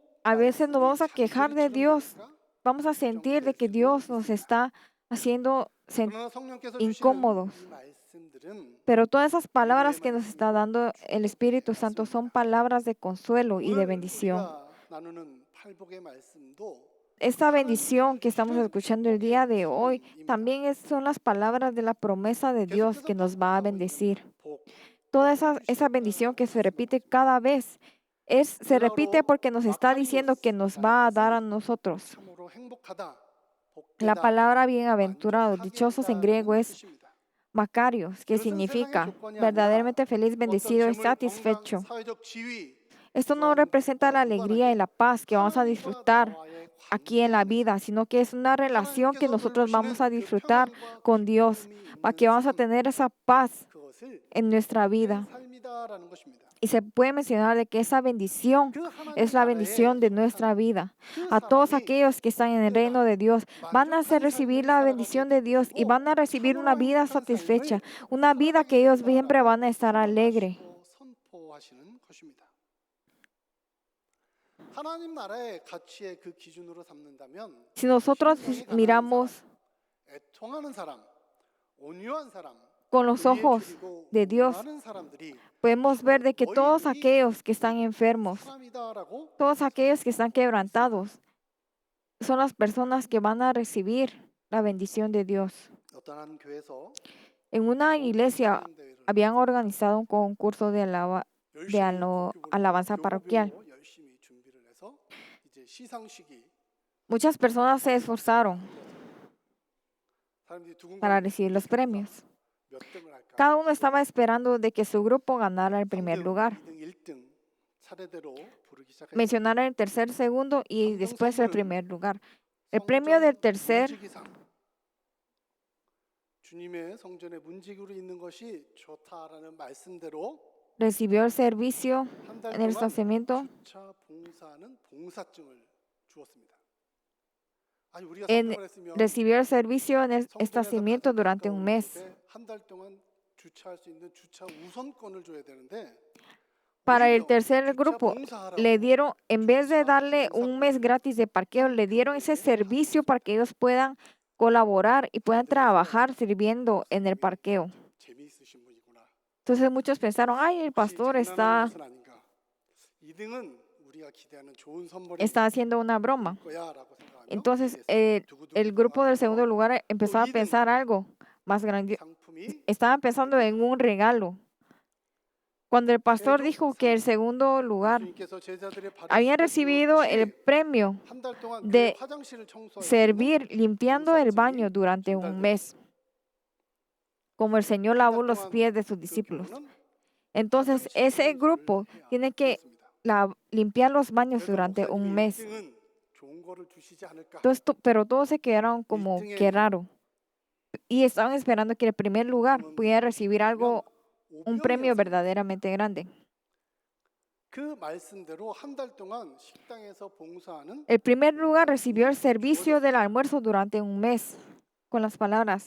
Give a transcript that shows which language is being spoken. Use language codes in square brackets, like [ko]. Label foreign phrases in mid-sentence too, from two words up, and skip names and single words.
[es] A veces nos vamos a [ko] 말씀이 [es] quejar de [ko] 잔소리처럼 [es] Dios, [ko] 들릴까? [es] vamos a sentir de que Dios nos está haciendo [ko] 그러나 성령께서 주시는 [es] incómodos. [ko] 이 말씀들은 [es] Pero todas esas palabras [ko] 위로의 [es] que nos está [ko] 말씀이고 [es] dando el Espíritu Santo son palabras de consuelo y de [ko] 오늘 [es] bendición. [ko] 우리가 나누는 팔복의 말씀도 [es] Esta bendición [ko] 하나님께서 [es] que estamos [ko] 주시는 [es] escuchando el [ko] 축복의 [es] día de hoy [ko] 선언입니다. [es] también son las palabras de la promesa de Dios [ko] 계속해서 [es] que nos va a [ko] 반복하고 있는 [es] bendecir. [ko] 복, [es] Toda [ko] 복 [es] esa [ko] 주시겠다라는 [es] bendición que se repite [ko] 말씀인 것입니다. [es] cada vez se repite [ko] 헬라어로 [es] porque nos está diciendo que nos va a dar a [ko] 마카리오스라는 [es] nosotros. [ko] 것은 참으로 행복하다, [es] La [ko] 복되다, [es] palabra bienaventurados, [ko] 만족하게 [es] dichosos en griego [ko] 하다라는 [es] es [ko] 뜻입니다. [es] Macarios, que [ko] 이것은 세상의 [es] significa [ko] 조건이 아니라 [es] verdaderamente feliz, [ko] 어떤 [es] bendecido y [ko] 재물, 건강, [es] satisfecho. [ko] 사회적 지위 [es] Esto no [ko] 이러한 [es] representa [ko] 것과 [es] la alegría y [ko] 무관하게 [es] la paz que vamos a [ko] 하나님과 [es] disfrutar [ko] 나와의 [es] aquí en la [ko] 관계 [es] vida, [ko] 안에서 [es] sino que es una relación que [ko] 하나님께서 [es] nosotros vamos a [ko] 넓으시는 그 [es] disfrutar [ko] 평안과 [es] con Dios, [ko] 기쁨이 [es] para [ko] 있는 [es] que vamos a [ko] 삶, [es] tener esa paz [ko] 그것을 [es] en nuestra [ko] 복된 [es] vida. [ko] 삶이다라는 것입니다. [es] Y se puede mencionar de que esa bendición [ko] 그 하나님 [es] es la [ko] 나라에 [es] bendición de nuestra [ko] 속한 [es] vida. [ko] 그 [es] A todos [ko] 사람이 [es] aquellos que están en el reino de Dios van a hacer [ko] 만족한 [es] recibir [ko] 삶을 [es] la [ko] 살아가게 [es] bendición de [ko] 될 [es] Dios y [ko] 것이고 [es] van a recibir una [ko] 참으로 [es] vida [ko] 행복한 [es] satisfecha, [ko] 삶을 [es] una vida que ellos siempre van a estar alegre. [ko] 소망하시고 선포하시는 것입니다. 하나님 나라의 가치의 그 기준으로 삼는다면 [es] Si nosotros [ko] 신령이 가난한 [es] miramos [ko] 사람, 애통하는 사람, 온유한 사람, [es] con los [ko] 의에 [es] ojos [ko] 줄이고 [es] de Dios, [ko] 온유하는 사람들이 [es] podemos ver de que [ko] 거의 [es] todos [ko] 우리 [es] aquellos que están enfermos, [ko] 사람이다라고 [es] todos aquellos que están quebrantados, son las personas que van a recibir la bendición de Dios. [ko] 어떤 한 교회에서 [es] En una iglesia [ko] 찬양 대회를 [es] habían organizado un concurso de [ko] 열심히 [es] alabanza parroquial. [ko] 교구별로 열심히 준비를 해서 이제 시상식이 [es] Muchas personas se esforzaron [ko] 사람들이 두근거리는 [es] para recibir los premios. [ko] 몇 등을 할까? [es] Cada uno estaba esperando de que su grupo ganara el primer [ko] 3등, [es] lugar, [ko] 2등, 1등 차례대로 부르기 시작했습니다. [es] mencionara el tercer, segundo y [ko] 삼등 [es] después el [ko] 선물은 [es] primer lugar. El premio del tercer [ko] 문지기상. 주님의 성전에 문지기로 있는 것이 좋다라는 말씀대로 [es] recibió el servicio [ko] 한 달 [es] en el [ko] 동안 [es] estacionamiento. [ko] 주차 봉사하는 봉사증을 주었습니다. 아니 우리가 [es] En- [ko] 상담을 했으면 [es] Recibió el servicio en el [ko] 성전에서 [es] estacionamiento [ko] 가장 [es] durante un [ko] 가까운 [es] mes. [ko] 곳에 한 달 동안 주차할 수 있는 주차 우선권을 줘야 되는데 [es] Para el [ko] 오히려 [es] tercer [ko] 주차 [es] grupo, [ko] 봉사하라고 [es] le dieron, en vez de [ko] 주차 [es] darle un mes [ko] 봉사권을 [es] gratis de parqueo, le dieron ese [ko] 교회에 [es] servicio para que ellos puedan colaborar y puedan trabajar sirviendo en el parqueo. [ko] 재미있으신 분이구나. [es] Entonces muchos pensaron, ay, el [ko] 혹시 [es] pastor [ko] 장난하는 [es] está [ko] 것은 아닌가? 2등은 우리가 기대하는 좋은 선물이 [es] haciendo una broma. [ko] 거야라고 생각하며 [es] Entonces [ko] 기대했습니다. [es] el grupo del segundo [ko] 두구두구 [es] lugar empezó a [ko] 이등. [es] pensar algo más grande. [ko] 상품이 [es] Estaban pensando en un regalo. Cuando el pastor dijo que el segundo lugar [ko] 예수님께서 제자들의 발을 [es] había [ko] 씻겨 [es] recibido el [ko] 주었듯이 [es] premio [ko] 한 달 동안 [es] de [ko] 교회 화장실을 청소할 수 있는 [es] servir limpiando el baño durante un [ko] 전달되었습니다. [es] mes, como el Señor [ko] 한 [es] lavó [ko] 달 [es] los [ko] 동안 [es] pies de sus [ko] 그 [es] discípulos. [ko] 교회는 [es] Entonces, ese [ko] 화장실 [es] grupo [ko] 청소를 해야 [es] tiene que [ko] 되었습니다. [es] limpiar los baños [ko] 그래도 [es] durante [ko] 목사님이 [es] un mes. [ko] 1등은 좋은 그거를 주시지 않을까? [es] Pero todos se quedaron como que raro. Y estaban esperando que el primer lugar pudiera recibir algo, un premio [ko] 오병이어서 [es] verdaderamente grande. [ko] 그 말씀대로 한 달 동안 식당에서 봉사하는 [es] El primer lugar recibió el servicio del almuerzo durante un mes con las palabras,